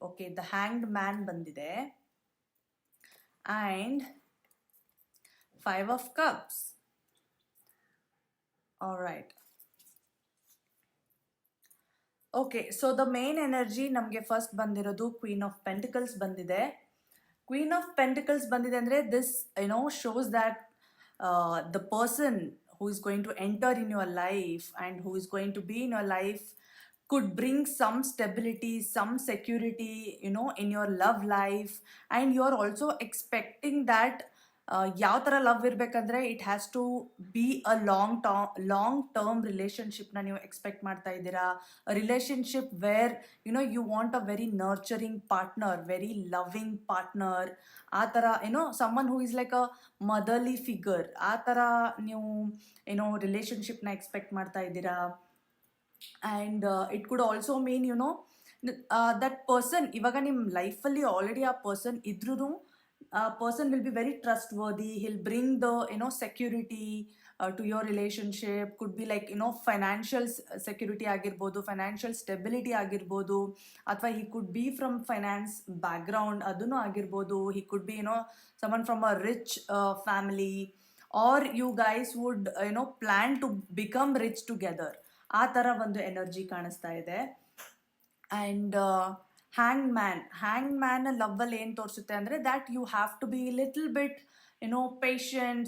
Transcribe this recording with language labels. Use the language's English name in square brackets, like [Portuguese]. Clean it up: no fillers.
[English] Okay, the hanged man ಬಂದಿದೆ and 5 of cups. All right. Okay, so the main energy [Kannada] ನಮಗೆ first ಬಂದಿರೋದು [English] Queen of pentacles ಬಂದಿದೆ. Queen of pentacles [Kannada] ಬಂದಿದೆ ಅಂದರೆ [English] This shows that the person who is going to enter in your life and who is going to be in your life could bring some stability, some security, in your love life. And you are also expecting that [Kannada] ಯಾವ ಥರ love ಇರಬೇಕಂದ್ರೆ [English] it has to be a long term ರಿಲೇಷನ್ಶಿಪ್ನ [Kannada] ನೀವು expect ಮಾಡ್ತಾ ಇದ್ದೀರಾ. [English] Relationship where you want a very nurturing partner, very loving partner. [Kannada] ಆ ಥರ [English] Someone who is like a motherly figure. [Kannada] ಆ ಥರ ನೀವು ರಿಲೇಷನ್ಶಿಪ್ನ ಎಕ್ಸ್ಪೆಕ್ಟ್ ಮಾಡ್ತಾ ಇದ್ದೀರಾ. [English] and it could also mean that person [Kannada] ಇವಾಗ ನಿಮ್ಮ ಲೈಫಲ್ಲಿ ಆಲ್ರೆಡಿ ಆ ಪರ್ಸನ್ ಇದ್ರೂ [English] person will be very trustworthy. He'll bring the security to your relationship. Could be like financial security ಆಗಿರ್ಬೋದು, financial stability ಆಗಿರ್ಬೋದು, ಅಥವಾ he could be from finance background [Kannada] ಅದನ್ನು ಆಗಿರ್ಬೋದು. [English] He could be someone from a rich family, or you guys would plan to become rich together. [Kannada] ಆ ಥರ ಒಂದು energy ಕಾಣಿಸ್ತಾ ಇದೆ. [English] and hang man [Kannada] ಲವ್ವಲ್ಲಿ ಏನು ತೋರಿಸುತ್ತೆ ಅಂದರೆ [English] That you have to be little bit patient.